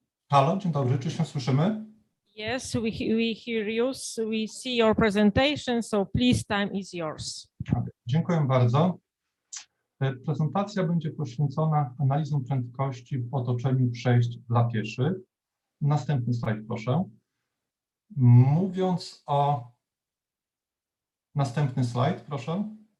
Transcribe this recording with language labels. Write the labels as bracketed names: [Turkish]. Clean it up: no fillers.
[Polish] Halo, dzień dobry, czy się słyszymy? [English] Yes, we hear you. We see your presentation, so please, time is yours. [Polish] Dziękuję bardzo. Prezentacja będzie poświęcona analizom prędkości w otoczeniu przejść dla pieszych. Następny slajd, proszę. Mówiąc o... Następny slajd, proszę.